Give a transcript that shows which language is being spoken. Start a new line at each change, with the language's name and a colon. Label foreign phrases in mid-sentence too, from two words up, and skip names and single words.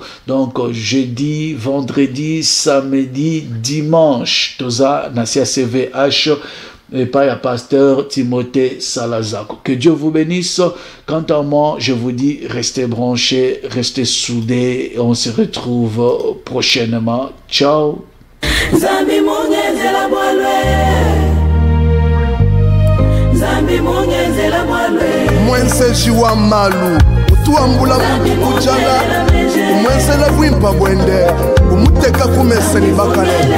French: Donc jeudi, vendredi, samedi, dimanche,
Lingala: toza nasi
French: à CVH et pas à pasteur Timothée Salazar. Que Dieu vous bénisse. Quant à moi, je vous dis, restez branchés, restez soudés, et on se retrouve prochainement. Ciao.
Luba-Lulua: Zambi mungenzela mwalwe, Zambi mungenzela mwalwe. Mwense jiwa malu, utuambula mutu kujala, umwenzela bwimpa bwende, umuteka kumese ni bakale.